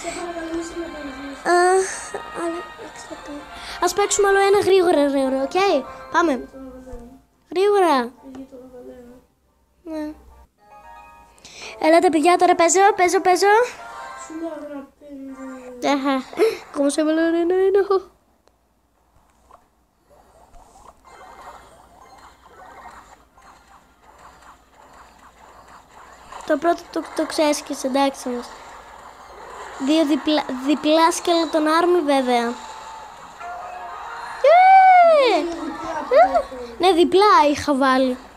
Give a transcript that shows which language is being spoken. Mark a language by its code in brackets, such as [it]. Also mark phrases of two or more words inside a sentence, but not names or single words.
[el] Ας παίξουμε άλλο ένα γρήγορα, οκ. Πάμε. Γρήγορα. Ναι. Έλατε παιδιά, τώρα παίζω. Σου λέω αγαπητέ. [es] ¿Cómo se llama la arena? No. [el] Το πρώτο το ξέσκησε, εντάξει όμως. Δύο διπλά Skeleton Army βέβαια. Ναι, διπλά είχα βάλει.